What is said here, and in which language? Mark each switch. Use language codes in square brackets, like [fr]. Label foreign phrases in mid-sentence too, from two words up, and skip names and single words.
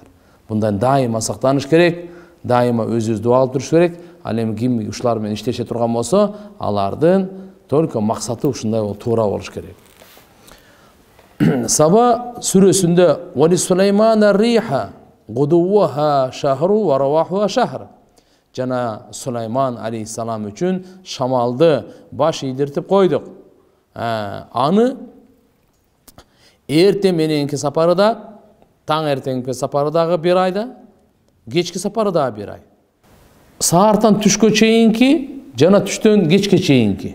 [ky] Мындан дайыма сактаныш керек, дайыма өзүбүз дуа кылып туруш керек. Ал эми ким ушулар менен иштеше турган болсо, алардын только максаты ушундай туура болуш керек. Саба сүрөсүндө [ar] ولسليمان الريح غدوها شهر ورواحها شهر». [ky] Жана Сулайман алейхиссалам үчүн шамалды баш ийдиртип койдук. Аны эртең мененки сапарыда, таң эртеңки сапарыдагы бир айда, кечки сапарыдагы бир ай. Саартан түшкө чейинки, жана түштөн кечке чейинки.